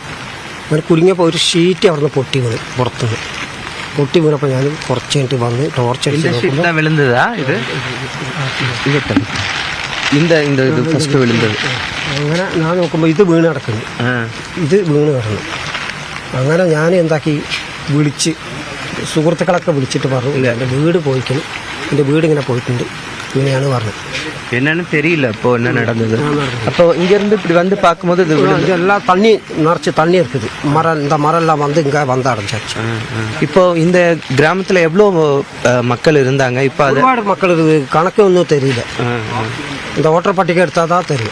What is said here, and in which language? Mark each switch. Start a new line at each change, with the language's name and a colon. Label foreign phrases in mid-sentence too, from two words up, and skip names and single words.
Malayalam: അങ്ങനെ കുലുങ്ങിയപ്പോൾ ഒരു ഷീറ്റ് അവിടുന്ന് പൊട്ടി വീണപ്പോൾ ഞാൻ കുറച്ച് കഴിഞ്ഞിട്ട് വന്ന് ടോർച്ചടിച്ച് അങ്ങനെ ഞാൻ നോക്കുമ്പോൾ ഇത് വീണ് കിടക്കുന്നു. അങ്ങനെ ഞാൻ എന്താക്കി, വിളിച്ച് സുഹൃത്തുക്കളൊക്കെ വിളിച്ചിട്ട് പറഞ്ഞു, എൻ്റെ വീട് പോയിക്കുന്നു, എൻ്റെ വീട് ഇങ്ങനെ പോയിട്ടുണ്ട്, ഇങ്ങനെയാണ് പറഞ്ഞത്.
Tamil: என்னன்னு தெரியல அப்போ என்ன நடந்தது. அப்போ இங்க இருந்து இப்படி வந்து பார்க்கும்போது இதெல்லாம் தண்ணி நிறச்சி தண்ணி இருக்குது. இந்த மரம் எல்லாம் வந்து இங்கே வந்து அடைஞ்சாச்சு. இப்போ இந்த கிராமத்தில் எவ்வளோ மக்கள் இருந்தாங்க? இப்போ ഒരുപാട് மக்கள் இருக்குது, கணக்கு ஒன்றும் தெரியல. இந்த ஓட்டர் பட்டிகை எடுத்தால் தான் தெரியும்.